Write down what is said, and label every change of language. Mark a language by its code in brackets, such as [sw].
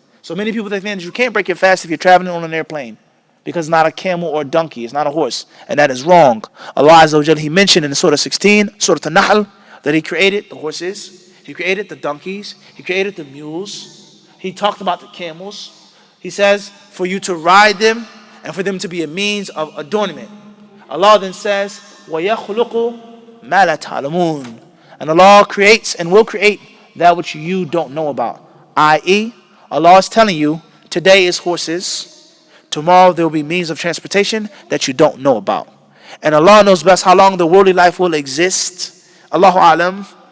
[en] So many people think that you can't break your fast if you're traveling on an airplane, because it's not a camel or a donkey, it's not a horse. And that is wrong. Allah Azza wa Jalla, He mentioned in Surah 16, Surah An-Nahl, that He created the horses, He created the donkeys, He created the mules, He talked about the camels. He says for you to ride them and for them to be a means of adornment. [ar] Allah then says, وَيَخْلُقُ مَا لَا تَعْلَمُونَ. [en] And Allah creates and will create that which you don't know about. I.e., Allah is telling you, today is horses, tomorrow there will be means of transportation that you don't know about. And Allah knows best how long the worldly life will exist. Allahu Alam.